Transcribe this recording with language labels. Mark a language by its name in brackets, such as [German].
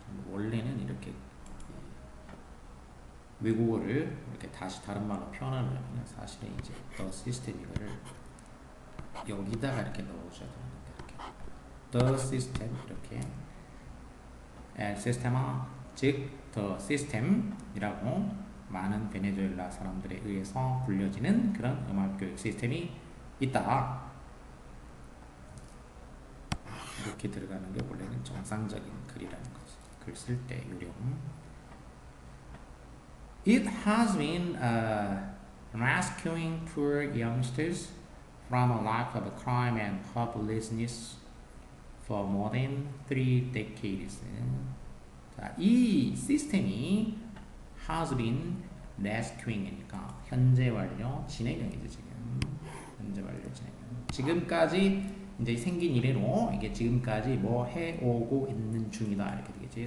[Korean] 원래는 이렇게 외국어를 이렇게 다시 다른 말로 표현하려면 사실은 이제 the system 이거를 여기다가 이렇게 넣어줘야 되는데 이렇게 the system 이렇게 el sistema 즉 the system이라고 많은 베네수엘라 사람들에 의해서 불려지는 그런 음악 교육 시스템이 있다. 이렇게 들어가는 게 원래는 정상적인 글이라는 거지. 글 쓸 때 요령. [English] It has been rescuing poor youngsters from a life of crime and hopelessness for more than 3 decades. [Korean] 자, 이 시스템이 [English] has been rescuing [Korean] 이니까 현재 완료 진행형이죠 지금. 현재 완료 진행형. 지금까지 이제 생긴 이래로 이게 지금까지 뭐 해오고 있는 중이다 이렇게 되겠지.